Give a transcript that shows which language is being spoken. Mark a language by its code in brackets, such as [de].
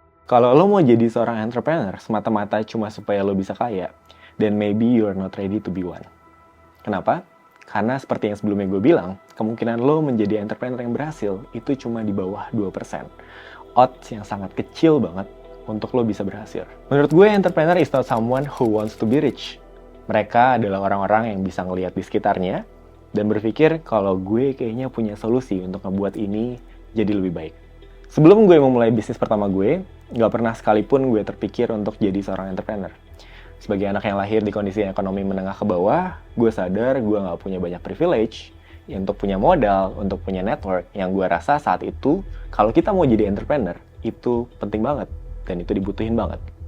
[id] Kalau lo mau jadi seorang entrepreneur semata-mata cuma supaya lo bisa kaya, [en] then maybe you're not ready to be one. [id] Kenapa? Karena seperti yang sebelumnya gue bilang, kemungkinan lo menjadi entrepreneur yang berhasil itu cuma di bawah 2%. Odds yang sangat kecil banget untuk lo bisa berhasil. Menurut gue, [en] entrepreneur is not someone who wants to be rich. [id] Mereka adalah orang-orang yang bisa ngelihat di sekitarnya dan berpikir kalau gue kayaknya punya solusi untuk ngebuat ini jadi lebih baik. Sebelum gue memulai bisnis pertama gue, nggak pernah sekalipun gue terpikir untuk jadi seorang entrepreneur. Sebagai anak yang lahir di kondisi ekonomi menengah ke bawah, gue sadar gue nggak punya banyak privilege untuk punya modal, untuk punya network, yang gue rasa saat itu, kalau kita mau jadi entrepreneur, itu penting banget, dan itu dibutuhin banget.